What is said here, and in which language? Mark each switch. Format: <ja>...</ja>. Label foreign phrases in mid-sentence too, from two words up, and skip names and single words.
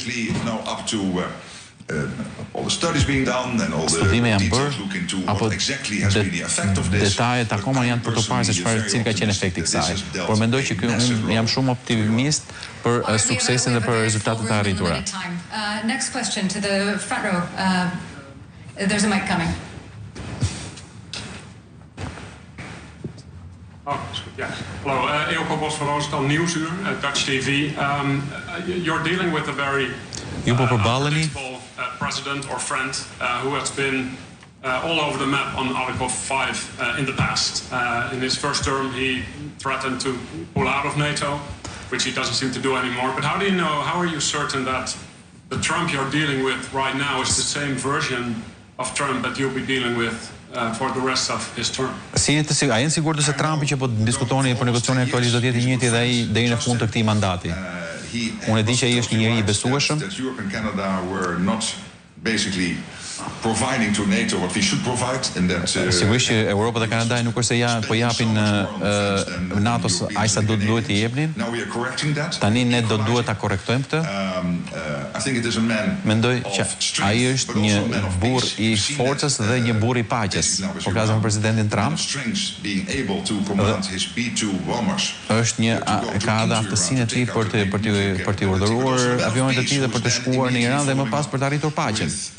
<sq>Studime janë bërë, apo detajet akoma janë për të parë se cili ka qenë efekti i kësaj. Por mendoj që unë jam shumë optimist për suksesin dhe për rezultatet e arritura.</sq> <en>Next question to the front row. There's a mic coming. Oh, yeah. Hello, Eelco Bos van Roosendal, Nieuwsuur, Dutch TV. You're dealing with a very unpredictable president or friend who has been all over the map on Article 5 in the past. In his first term, he threatened to pull out of NATO, which he doesn't seem to do anymore. But how are you certain that the Trump you're dealing with right now is the same version of Trump that you'll be dealing with for the rest of his term?</en> <sq>A jenë sigurt se Trumpi që po diskutoni për negociacionin aktualisht do të jetë i njëjti dhe ai deri në fund të këtij mandati? Unë e di që ai është një njeri i besueshëm.</sq> <en>providing to NATO what we should provide in that.</en> <sq>Sigurisht që Europa dhe Kanada nuk është se po japin NATO-s aq sa duhet i jepnin. Tani ne do duhet ta korrektojmë këtë. Mendoj që ai është një burr i forcës dhe një burr i paqes. Po flasim për presidentin Trump. Është një ka edhe aftësinë e tij për të urdhëruar avionet e tij dhe për të shkuar në Iran dhe më pas për të arritur paqen.</sq>